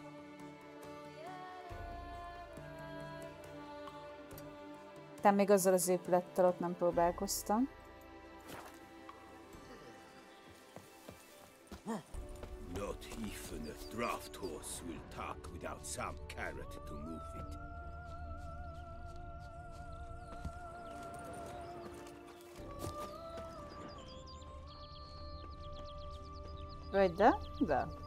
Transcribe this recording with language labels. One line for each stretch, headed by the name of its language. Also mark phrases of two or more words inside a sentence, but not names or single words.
Hungarian: Tehát még azzal az épülettel ott nem próbálkoztam.
English: Not even a draft horse will talk without some carrot to move it.
Hungarian: Vagy de? De.